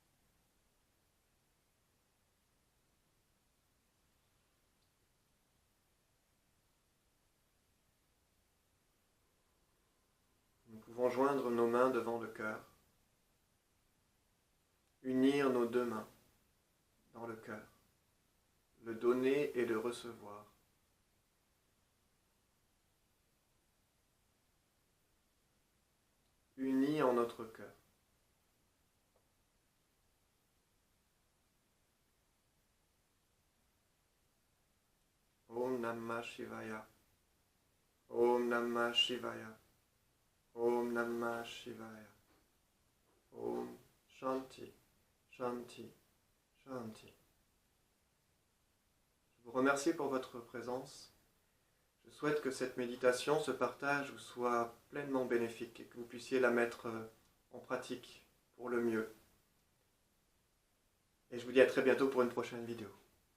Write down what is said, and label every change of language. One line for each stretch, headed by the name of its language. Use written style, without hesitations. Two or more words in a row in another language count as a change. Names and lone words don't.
French: Nous pouvons joindre nos mains devant le cœur, unir nos deux mains dans le cœur, le donner et le recevoir. Unis en notre cœur.
Sanskrit: Om Namah Shivaya. Om Namah Shivaya. Om Namah Shivaya. Om Shanti, Shanti, Shanti.
French: Je vous remercie pour votre présence. Je souhaite que cette méditation, ce partage vous soit pleinement bénéfique et que vous puissiez la mettre en pratique pour le mieux. Et je vous dis à très bientôt pour une prochaine vidéo.